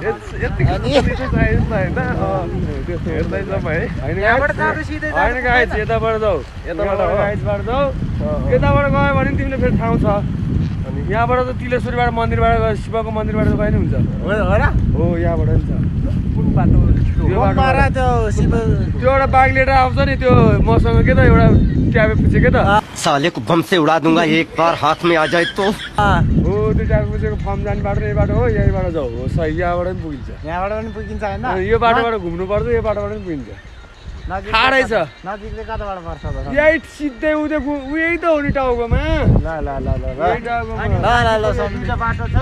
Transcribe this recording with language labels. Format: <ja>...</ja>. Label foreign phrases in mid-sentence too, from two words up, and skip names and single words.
<ne>यताबाट जाऊ यताबाट गयो भने तिमीले फेरि ठाउँ छ अनि यहाँबाट त तिलेश्वरीबाट मन्दिरबाट गयो शिवको मन्दिरबाट गयो नि हुन्छ हो यहाँबाट नि छ कुन बाटो त्यो एउटा बाघ लिएर आउँछ नि त्यो मसँग के त एउटा ट्याबे पुछे के त</ne> <hi>साले को बम से उड़ा दूंगा एक बार हाथ में आ जाए तो</hi> <ne>हो त्यो ट्याबे पुछेको फर्म जाने बाटो यही बाटो हो यहीँबाट जाऊ हो सही यहाँबाट पनि पुगिन्छ यहाँबाट पनि पुगिन्छ होइन यो बाटोबाट घुम्नु पर्छ यो बाटोबाट पनि पुगिन्छ टाढै छ नजिकले कताबाट पर्छ यही सिधै उही त हो नि टाउकोमा ल सम्झिन्छ बाटो छ</ne>